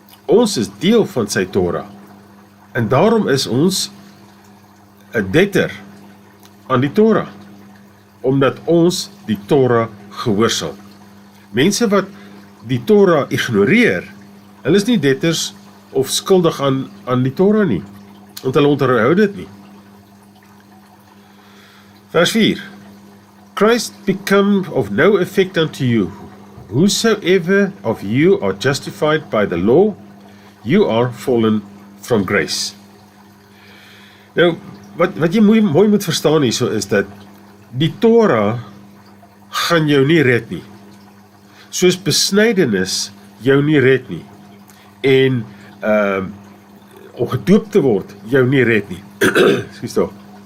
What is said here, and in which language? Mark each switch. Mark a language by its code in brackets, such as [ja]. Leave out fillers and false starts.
[af] Ons is deel van sy Torah, en daarom is ons 'n debtor aan die Torah, omdat ons die Torah gehoorsaam. Mense wat die Torah ignoreer, hulle is nie debtors of skuldig aan die Torah nie, want hulle onderhou dit nie. Vers 4. [en] Christ become of no effect unto you. Whosoever of you are justified by the law, you are fallen from grace. [af] Nou, wat jy mooi moet verstaan hierso is dat die Torah gaan jou nie red nie. Soos besnydenis jou nie red nie. En om gedoop te word jou nie red nie. Skus tog.